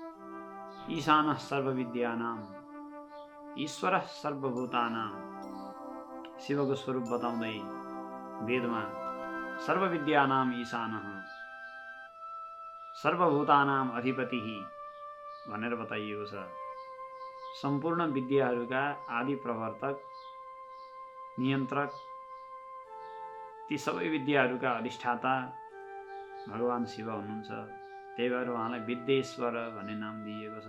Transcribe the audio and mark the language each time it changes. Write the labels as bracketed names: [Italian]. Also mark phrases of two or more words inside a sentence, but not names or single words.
[Sanskrit] ईशानः सर्वविद्यानां ईश्वरः सर्वभूतानां [Nepali] शिवको स्वरूप बताउँदै वेदमा [Sanskrit] सर्वविद्यानाम ईशानः सर्वभूतानाम अधिपतिः [Nepali] भनेर बताइएको छ। सम्पूर्ण विद्याहरूका आदि प्रवर्तक, नियन्त्रक, ती सबै विद्याहरूका अधिष्ठाता भगवान शिव हुनुहुन्छ। त्यही भएर उहाँलाई विद्येश्वर भन्ने नाम दिइएको छ।